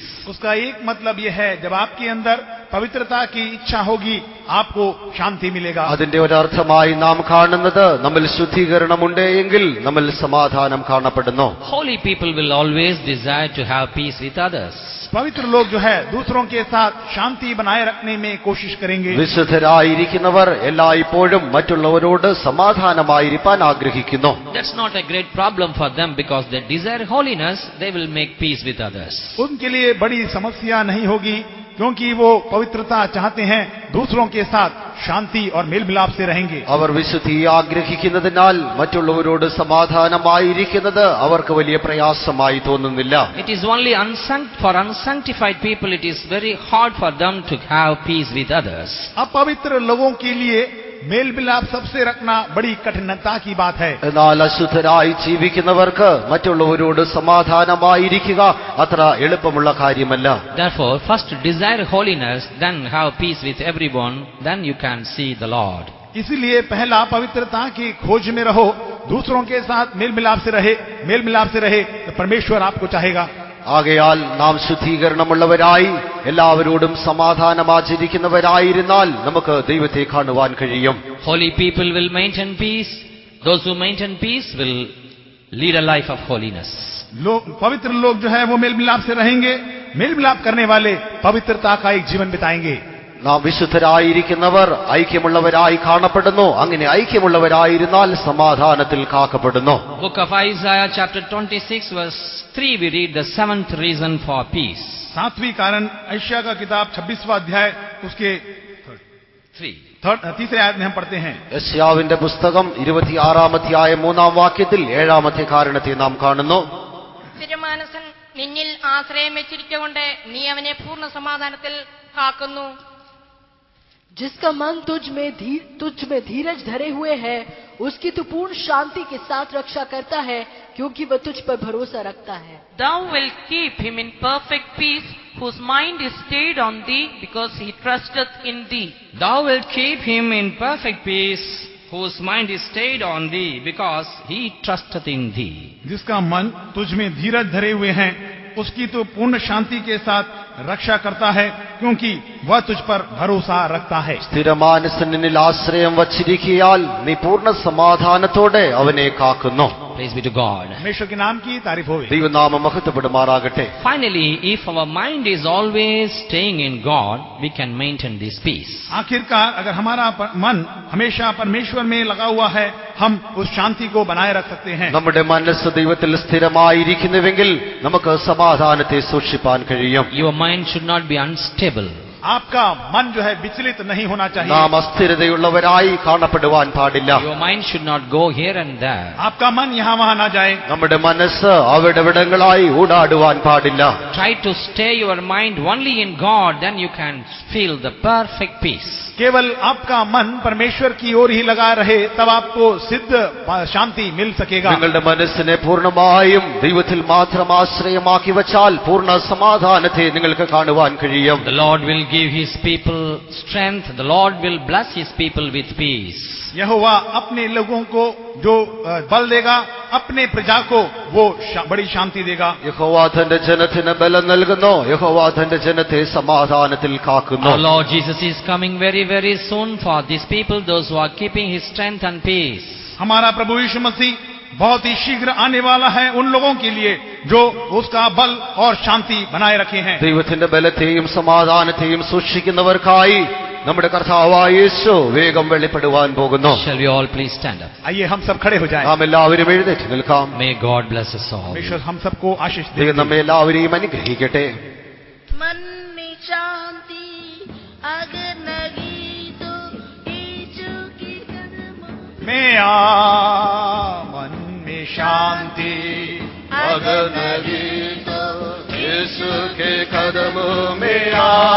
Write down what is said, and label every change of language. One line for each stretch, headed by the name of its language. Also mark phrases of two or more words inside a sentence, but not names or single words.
Hindi: उसका एक मतलब यह है, जब आपके अंदर पवित्रता की इच्छा होगी आपको शांति मिलेगा.
Malayalam: അതിന്റെ ഒരർത്ഥമായി നാം കാണുന്നത്, നമ്മിൽ ശുദ്ധീകരണമുണ്ട് എങ്കിൽ നമ്മിൽ സമാധാനം കാണപ്പെടുന്നു.
English: Holy people will always desire to have peace with others.
Hindi: पवित्र लोग जो है दूसरों के साथ शांति बनाए रखने में कोशिश करेंगे.
Malayalam: വിശുദ്ധരായിരിക്കുന്നവർ എല്ലായ്പ്പോഴും മറ്റുള്ളവരോട് സമാധാനമായിരിക്കാൻ ആഗ്രഹിക്കുന്നു.
English: That's not a great problem for them, because they desire holiness, they will make peace with others.
Hindi: उनके लिए बड़ी समस्या नहीं होगी क्योंकि वो पवित्रता चाहते हैं, दूसरों के साथ शांति और मेल मिलाप से रहेंगे।
Malayalam: അവർ വിശുദ്ധി ആഗ്രഹിക്കുന്നതിനാൽ മറ്റുള്ളവരോട് സമാധാനമായിരിക്കുന്നത് അവർക്ക് വലിയ പ്രയാസമായി തോന്നുന്നില്ല.
English: It is only for unsanctified people it is very hard for them to have peace with others.
Hindi: अपवित्र लोगों के लिए मेल मिलाप सबसे रखना बड़ी कठिनता की बात है।
Malayalam: എന്നാൽ അശുദ്ധരായി ജീവിക്കുന്നവർക്ക് മറ്റുള്ളവരോട് സമാധാനമായിരിക്കുക അത്ര എളുപ്പമുള്ള കാര്യമല്ല.
English: Therefore, first desire holiness, then have peace with everyone, then you can see the Lord.
Hindi: इसीलिए पहला पवित्रता की खोज में रहो, दूसरों के साथ मेल मिलाप से रहे तो परमेश्वर आपको चाहेगा।
Malayalam: ആകയാൽ നാം ശുദ്ധീകരണമുള്ളവരായി എല്ലാവരോടും സമാധാനം ആചരിക്കുന്നവരായിരുന്നാൽ നമുക്ക് ദൈവത്തെ കാണുവാൻ കഴിയും.
English: Holy people will maintain peace. Those who maintain peace will lead a life of holiness.
Hindi: पवित्र लोग जो है वो मेल मिलाप से रहेंगे, मेल मिलाप करने वाले पवित्रता का एक जीवन बिताएंगे।
Malayalam: നാം വിശുദ്ധരായിരിക്കുന്നവർ ഐക്യമുള്ളവരായി കാണപ്പെടുന്നു. അങ്ങനെ ഐക്യമുള്ളവരായിരുന്നാൽ സമാധാനത്തിൽ കാക്കപ്പെടുന്നു.
English: Book of Isaiah chapter 26 verse 3 we read the seventh reason for peace.
Hindi: सातवीं कारण यशायाह का किताब 26वां अध्याय उसके तीसरे आयत में हम पढ़ते हैं।
Malayalam: യെശയ്യാവിന്റെ പുസ്തകം 26-ാം അധ്യായം 3-ാം വാക്യത്തിൽ 7-ാമത്തെ കാരണത്തെ നാം കാണുന്നു. സ്ഥിരമാനസൻ നിന്നിൽ ആശ്രയം വെച്ചിരിക്കൊണ്ട് നീ അവനെ പൂർണ്ണ സമാധാനത്തിൽ കാക്കുന്നു.
Hindi: जिसका मन तुझ में धीरज धरे हुए है, उसकी तू पूर्ण शांति के साथ रक्षा करता है, क्योंकि वह तुझ पर भरोसा रखता है.
English: Thou wilt keep him in perfect peace, whose mind is stayed on thee, because he trusteth in thee. Thou wilt keep him in perfect peace, whose mind is stayed on thee, because he trusteth in thee.
Hindi: जिसका मन तुझ में धीरज धरे हुए हैं, उसकी तो पूर्ण शांति के साथ रक्षा करता है, क्योंकि वह तुझ पर भरोसा रखता है.
Malayalam: സ്ഥിരമാനസനിൽ ആശ്രയം വച്ചിരിക്കയാൽ നീ പൂർണ്ണ സമാധാനത്തോടെ അവനെ കാക്കുന്നു.
English: Praise be to God.
Hindi: परमेश्वर के नाम की तारीफ हो.
Malayalam: ദൈവനാമം മഹത്വപ്പെടുമാറാകട്ടെ.
English: Finally, if our mind is always staying in God, we can maintain this peace.
Hindi: आखिरकार अगर हमारा मन हमेशा परमेश्वर में लगा हुआ है, हम उस शांति को बनाए रख सकते हैं.
Malayalam: നമ്മുടെ മനസ്സ് ദൈവത്തിൽ സ്ഥിരമായിരിക്കുന്നുവെങ്കിൽ നമുക്ക് സമാധാനത്തെ സൂക്ഷിപ്പാൻ കഴിയും.
English: Your mind should not be unstable.
Hindi: आपका मन जो है विचलित नहीं होना चाहिए.
Malayalam: നാം അസ്ഥിരതയുള്ളവരായി കാണപ്പെടുവാൻ പാടില്ല.
English: Your mind should not go here and there.
Hindi: आपका मन यहाँ वहाँ ना जाए.
Malayalam: നമ്മുടെ മനസ്സ് അവിടെവിടങ്ങളായി ഊടാടുവാൻ പാടില്ല.
English: Try to stay your mind only in God, then you can feel the perfect peace.
Hindi: केवल आपका मन परमेश्वर की ओर ही लगा रहे, तब आपको सिद्ध शांति मिल सकेगा.
Malayalam: നിങ്ങളുടെ മനസ്സിനെ പൂർണ്ണമായും ദൈവത്തിൽ മാത്രം ആശ്രയമാക്കി വച്ചാൽ പൂർണ്ണ സമാധാനത്തെ നിങ്ങൾക്ക് കാണുവാൻ കഴിയും.
English: The Lord will give his people strength. The Lord will bless his people with peace.
Hindi: यहोवा अपने लोगों को जो बल देगा, अपने प्रजा को वो बड़ी शांति देगा.
Malayalam: യഹോവ തന്റെ ജനത്തിന് ബലം നൽകുന്നു. യഹോവ തന്റെ ജനത്തെ സമാധാനത്തിൽ കാക്കുന്നു.
English: Our Lord Jesus is coming very, very soon for these people, those who are keeping his strength and peace.
Hindi: हमारा प्रभु यीशु मसीह बहुत ही शीघ्र आने वाला है उन लोगों के लिए जो उसका बल और शांति बनाए रखे हैं.
Malayalam: ദൈവത്തിന്റെ ബലത്തെയും സമാധാനത്തെയും സൂക്ഷിക്കുന്നവർക്കായി നമ്മുടെ കർത്താവായ യേശു വേഗം വെളിപ്പെടുവാൻ പോകുന്നു.
English: Shall we all please stand up?
Hindi: आइए हम सब खड़े हो जाएं.
Malayalam: നാം എല്ലാവരും എഴുന്നേറ്റ് നിൽക്കാം.
English: May God bless us all.
Hindi: परमेश्वर हम सबको आशीष दे.
Malayalam: ദൈവം നമ്മെ എല്ലാവരെയും അനുഗ്രഹിക്കട്ടെ.
Hindi: मन में शांति अगर नहीं तो यीशु के कदमों में आ, मन में शांति अगर नहीं तो यीशु के कदमों में आ.